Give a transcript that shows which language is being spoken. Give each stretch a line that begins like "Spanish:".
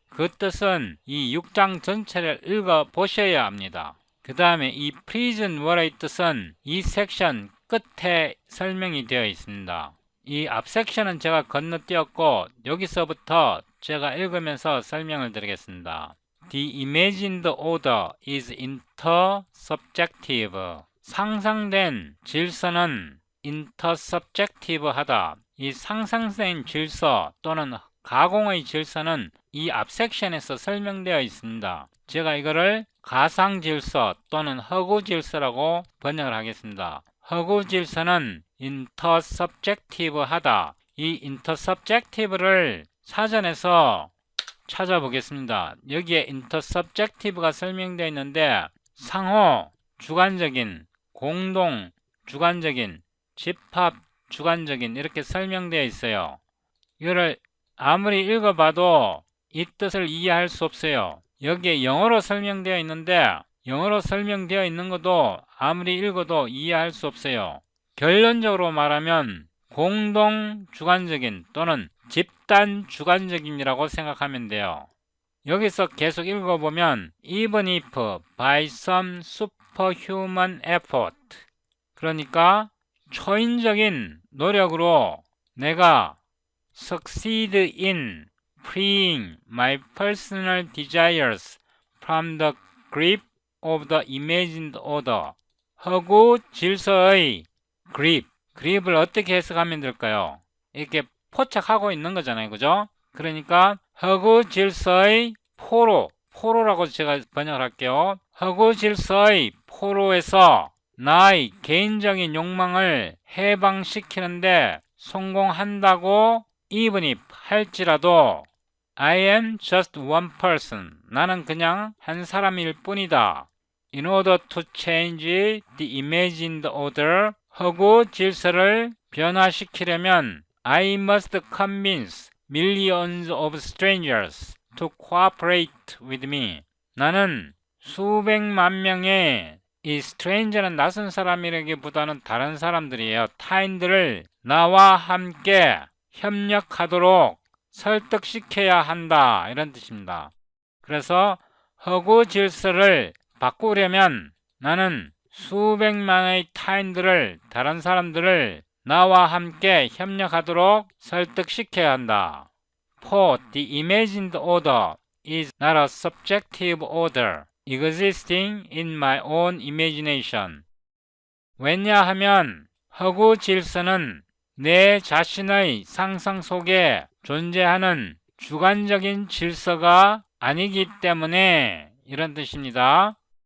Korean: 그 뜻은 이 6장 전체를 읽어 보셔야 합니다. 그 다음에 이 Prison Wall의 뜻은 이 섹션 끝에 설명이 되어 있습니다. 이 앞 섹션은 제가 건너뛰었고 여기서부터 제가 읽으면서 설명을 드리겠습니다.
English: The imagined order is intersubjective.
Korean: 상상된 질서는 intersubjective하다. 이 상상된 질서 또는 가공의 질서는 이 앞 섹션에서 설명되어 있습니다. 제가 이거를 가상 질서 또는 허구 질서라고 번역을 하겠습니다. 허구 질서는 intersubjective하다. 이 intersubjective를 사전에서 찾아보겠습니다. 여기에 intersubjective가 설명되어 있는데 상호 주관적인, 공동 주관적인, 집합 주관적인 이렇게 설명되어 있어요. 이거를 아무리 읽어봐도 이 뜻을 이해할 수 없어요. 여기에 영어로 설명되어 있는데 영어로 설명되어 있는 것도 아무리 읽어도 이해할 수 없어요. 결론적으로 말하면 공동 주관적인 또는 집단 주관적인이라고 생각하면 돼요. 여기서 계속 읽어보면
English: even if by some superhuman effort
Korean: 그러니까 초인적인 노력으로 내가
English: succeed in freeing my personal desires from the grip of the imagined order.
Korean: 허구 질서의 grip을 어떻게 해석하면 될까요? 이렇게 포착하고 있는 거잖아요. 그죠? 그러니까 허구 질서의 포로라고 제가 번역을 할게요. 허구 질서의 포로에서 나의 개인적인 욕망을 해방시키는데 성공한다고
English: even if
Korean: 할지라도
English: I am just one person.
Korean: 나는 그냥 한 사람일 뿐이다.
English: In order to change the imagined order,
Korean: 허구 질서를 변화시키려면
English: I must convince millions of strangers to cooperate with me.
Korean: 나는 수백만 명의 이 stranger는 낯선 사람이라기보다는 다른 사람들이에요. 타인들을 나와 함께 협력하도록 설득시켜야 한다. 이런 뜻입니다. 그래서 허구 질서를 바꾸려면 나는 수백만의 타인들을, 다른 사람들을 나와 함께 협력하도록 설득시켜야 한다.
English: For the imagined order is not a subjective order existing in my own imagination.
Korean: 왜냐하면 허구 질서는 내 자신의 상상 속에 존재하는 주관적인 질서가 아니기 때문에 이런 뜻입니다.